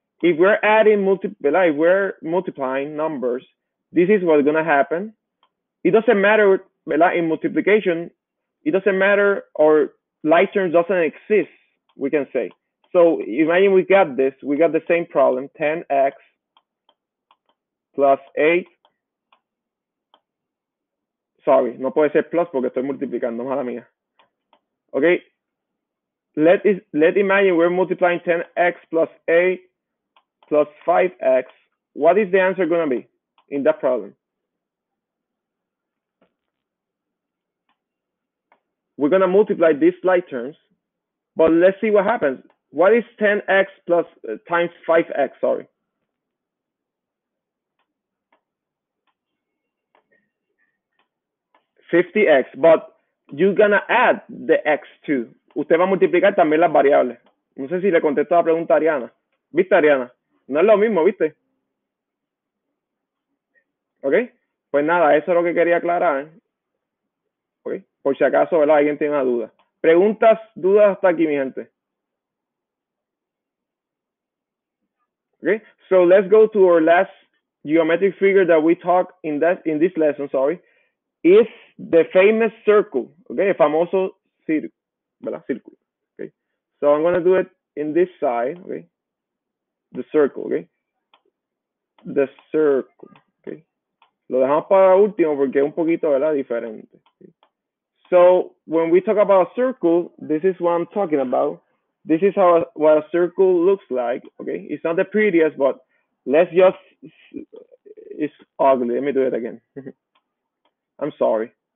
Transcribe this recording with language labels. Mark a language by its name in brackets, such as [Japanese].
[English] If we're adding if we're multiplying numbers, this is what's going to happen. It doesn't matter, in multiplication, it doesn't matter, or light terms doesn't exist, we can say. So imagine we got this, we got the same problem, 10x plus 8. [Spanish] Sorry, no puede ser plus porque estoy multiplicando, mala mía. [English] Okay, let imagine we're multiplying 10x plus 8 plus 5x. What is the answer going to be in that problem? We're going to multiply these light terms, but let's see what happens. What is 10x plus times 5x? Sorry. 50x, but you're gonna add the x too. [Spanish] Usted va a multiplicar también las variables. No sé si le contesto la pregunta a Ariana. ¿Viste, Ariana? No es lo mismo, ¿viste? ¿Ok? Pues nada, eso es lo que quería aclarar. ¿Ok? Por si acaso, ¿verdad? Alguien tiene una duda. Preguntas, dudas hasta aquí, mi gente. [English] Okay, so let's go to our last geometric figure that we talked in this lesson, sorry, is the famous circle, okay, [Spanish] el famoso círculo, [English] ¿verdad? Círculo, okay. So I'm going to do it in this side, okay, the circle, okay, the circle, okay. [Spanish] Lo dejamos para último porque es un poquito, ¿verdad? Diferente. Okay? [English] So when we talk about a circle, this is what I'm talking about. This is what a circle looks like, okay? It's not the prettiest, but let's just, it's ugly. Let me do it again. I'm sorry.